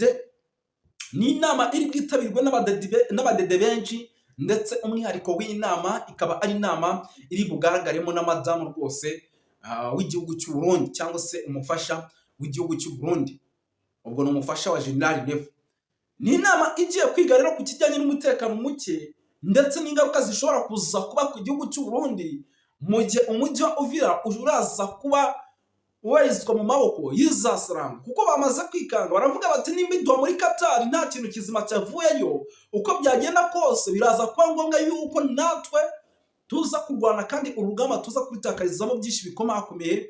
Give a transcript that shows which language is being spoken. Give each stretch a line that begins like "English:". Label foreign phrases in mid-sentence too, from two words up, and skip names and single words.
Kinyarwanda: Ni inama iri kwitabirwa n'abadede benshi, ndetse umwihariko w'inama ikaba ari inama iri bugaragaremo na madamu rwose w'igihugu cy'u Burundi, cyangwa se umufasha w'igihugu cy'u Burundi, ubwo ni umufasha wa General Rev. Ni inama igiye kwiga rero ku kijyanye n'umutekano muke ndetse n'ingaruka zishobora kuza kuba ku gihugu cy'u Burundi mu gihe umujyi wa Uvira uraza kuba ubarizwa mu maboko y'Izasilamu, kuko bamaze kwikanga baravuga bati nimba muri Qatar nta kintu kizima cyavuyeyo, uko byagenda kose biraza kuba ngombwa yuko natwe tuza kurwana, kandi urugamba tuza kwitakarizamo byinshi bikomakomeye.